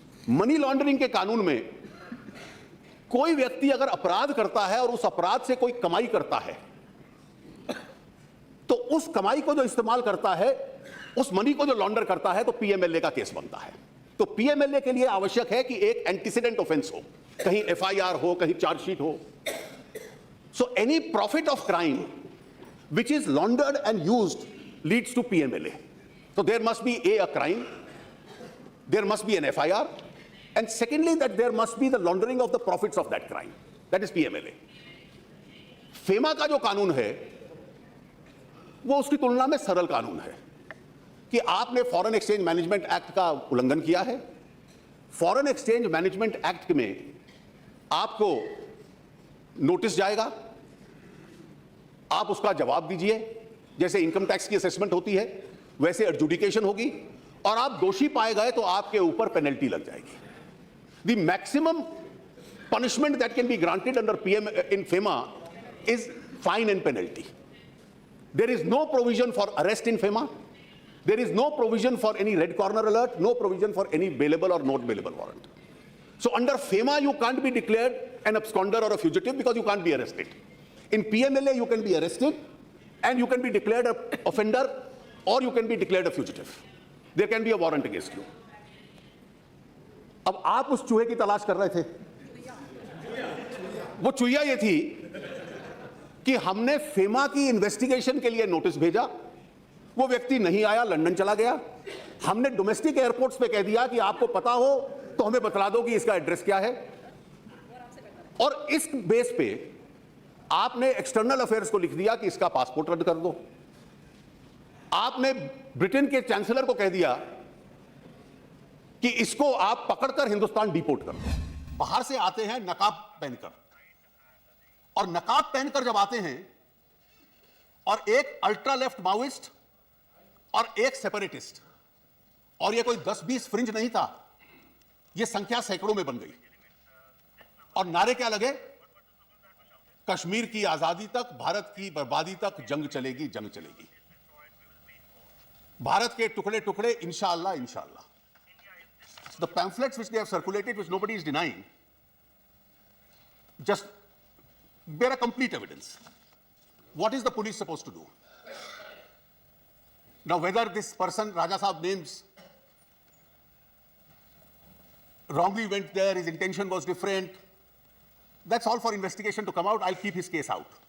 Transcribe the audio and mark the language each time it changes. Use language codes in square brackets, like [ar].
[hi] Money laundering के कानून में कोई व्यक्ति अगर अपराध करता है और उस अपराध से कोई कमाई करता है, तो उस कमाई को जो इस्तेमाल करता है, उस मनी को जो लॉन्डर करता है, तो पीएमएलए का केस बनता है। तो पीएमएलए के लिए आवश्यक है कि एक एंटीसीडेंट ऑफेंस हो, कहीं एफआईआर हो, कहीं चार्जशीट हो। [en] So any profit of crime which is laundered and used leads to PMLA. So there must be a crime, there must be an FIR, and secondly that there must be the laundering of the profits of that crime. That is PMLA. [hi] FEMA का जो कानून है वो उसकी तुलना में सरल कानून है कि आपने फॉरेन एक्सचेंज मैनेजमेंट एक्ट का उल्लंघन किया है। फॉरेन एक्सचेंज मैनेजमेंट एक्ट में आपको नोटिस जाएगा, आप उसका जवाब दीजिए, जैसे इनकम टैक्स की असेसमेंट होती है वैसे एडजुडिकेशन होगी, और आप दोषी पाए गए तो आपके ऊपर पेनल्टी लग जाएगी। [en] The maximum punishment that can be granted under PM in FEMA is fine and penalty. There is no provision for arrest in FEMA. There is no provision for any red corner alert, no provision for any bailable or not bailable warrant. So under FEMA you can't be declared an absconder or a fugitive because you can't be arrested. In PMLA you can be arrested and you can be declared an offender or you can be declared a fugitive. There can be a warrant against you. [hi] अब आप उस चूहे की तलाश कर रहे थे, वो चुहिया ये थी कि हमने फेमा की इन्वेस्टिगेशन के लिए नोटिस भेजा, वो व्यक्ति नहीं आया, लंदन चला गया। हमने डोमेस्टिक एयरपोर्ट्स पे कह दिया कि आपको पता हो तो हमें बतला दो कि इसका एड्रेस क्या है, और इस बेस पे आपने एक्सटर्नल अफेयर्स को लिख दिया कि इसका पासपोर्ट रद्द कर दो। आपने ब्रिटेन के चांसलर को कह दिया कि इसको आप पकड़कर हिंदुस्तान डिपोर्ट कर दो। बाहर से आते हैं नकाब पहनकर, और नकाब पहनकर जब आते हैं और एक अल्ट्रा लेफ्ट माओइस्ट और एक सेपरेटिस्ट, और ये कोई 10-20 फ्रिंज नहीं था, ये संख्या सैकड़ों में बन गई, और नारे क्या लगे? कश्मीर की आजादी तक, भारत की बर्बादी तक जंग चलेगी, जंग चलेगी, भारत के टुकड़े टुकड़े इंशाअल्लाह इंशाअल्लाह। [en] The pamphlets which they have circulated, which nobody is denying, just bear a complete evidence. What is the police supposed to do? Now, whether this person, Raja Saab names, wrongly went there, his intention was different, that's all for investigation to come out. I'll keep his case out.